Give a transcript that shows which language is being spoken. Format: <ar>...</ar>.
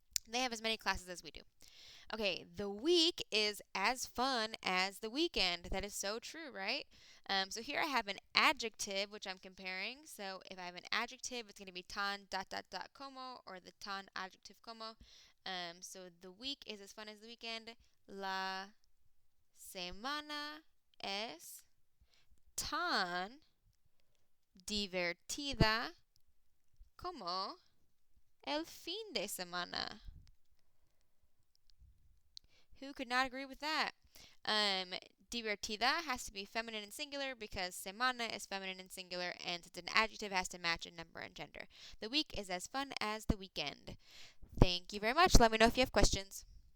<en>They have as many classes as we do. Okay, the week is as fun as the weekend. That is so true, right? So here I have an adjective which I'm comparing. So if I have an adjective, it's going to be tan dot dot dot como or the tan adjective como. So the week is as fun as the weekend.</en> <es>La semana es tan divertida como el fin de semana.</es> <en>Who could not agree with that? Divertida has to be feminine and singular because semana is feminine and singular, and it's an adjective has to match in number and gender. The week is as fun as the weekend. Thank you very much. Let me know if you have questions.</en>